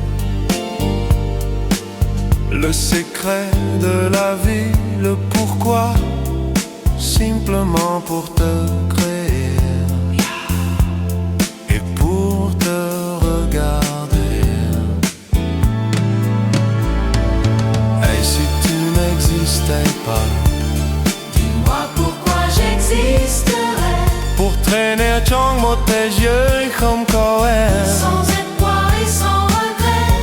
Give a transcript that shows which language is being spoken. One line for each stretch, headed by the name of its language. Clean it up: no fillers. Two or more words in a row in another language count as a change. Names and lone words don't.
French: Le secret de la vie, le pourquoi, simplement pour te créer et pour te regarder. Et si tu n'existais pas, dis-moi pourquoi j'existerais. Pour traîner
Vietnamese: trong một thế giới không có em,
French: Sans espoir et sans regret.